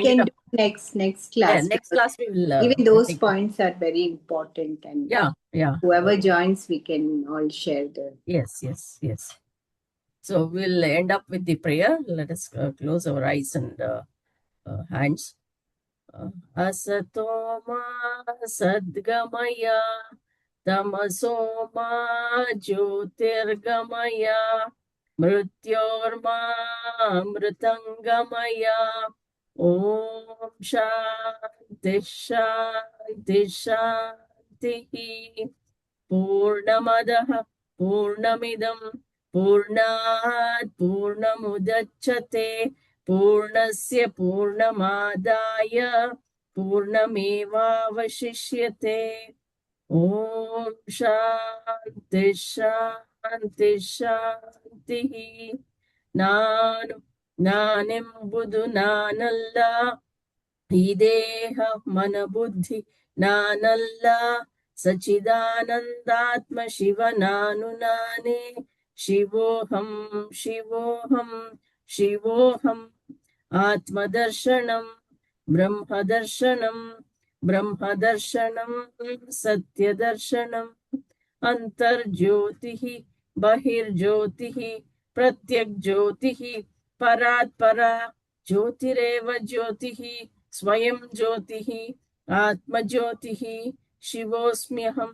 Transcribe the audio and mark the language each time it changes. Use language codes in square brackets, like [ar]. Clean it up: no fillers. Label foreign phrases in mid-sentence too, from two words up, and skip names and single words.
[en] can do next class. Next class we will. Even those points are very important, and whoever joins, we can all share the. Yes. So we'll end up with the prayer. Let us close our eyes and hands. [sa] असतोमा सद्गमय तमसोमा ज्योतिर्गमय मृत्योर्मा मृतङ्गमय ॐ शान्ति शान्ति शान्ति पूर्णमदः पूर्णमिदम् पूर्णात् पूर्णमुदच्यते पूर्णस्य पूर्णमादाय पूर्णमेवावशिष्यते। ॐ शान्ति शान्ति शान्तिः। [kn] ನಾನೆಂಬುದು ನಾನಲ್ಲ, ಈ ದೇಹ ಮನ ಬುದ್ಧಿ ನಾನಲ್ಲ, ಸಚಿದಾನಂದಾತ್ಮ ಶಿವ ನಾನು ನಾನೇ, [sa] ಶಿವೋಹಂ ಶಿವೋಹಂ ಶಿವೋಹಂ. ಆತ್ಮದರ್ಶನಂ ಬ್ರಹ್ಮದರ್ಶನಂ ಬ್ರಹ್ಮದರ್ಶನಂ ಸತ್ಯದರ್ಶನಂ. ಅಂತರ್ಜ್ಯೋತಿಃ ಬಹಿರ್ಜ್ಯೋತಿಃ प्रत्यक् ज्योतिः परात् परा ज्योतिरेव ज्योतिः स्वयं ज्योतिः आत्मज्योतिः शिवोऽस्म्यहम्।